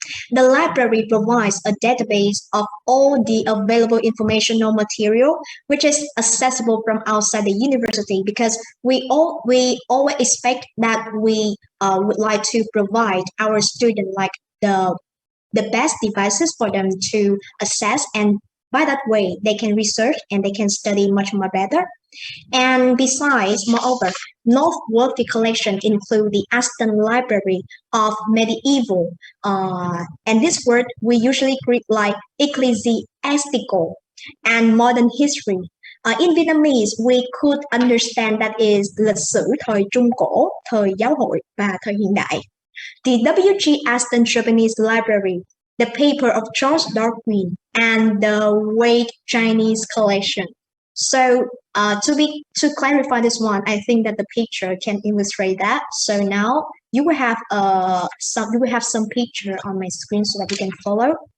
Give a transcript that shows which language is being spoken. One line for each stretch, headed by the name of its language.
English: The library provides a database of all the available informational material, which is accessible from outside the university, because we always expect that we would like to provide our students like the best devices for them to access, and by that way they can research and they can study much more better. And besides, moreover, noteworthy collection include the Aston Library of medieval, and this word we usually greet like ecclesiastical and modern history. In Vietnamese, we could understand that is
Vietnamese: lịch sử thời Trung Cổ, thời giáo hội và thời hiện đại.
English: The W.G. Aston Japanese Library, the paper of Charles Darwin, and the Wade Chinese collection. So to clarify this one, I think that the picture can illustrate that. So now you will have some picture on my screen so that you can follow.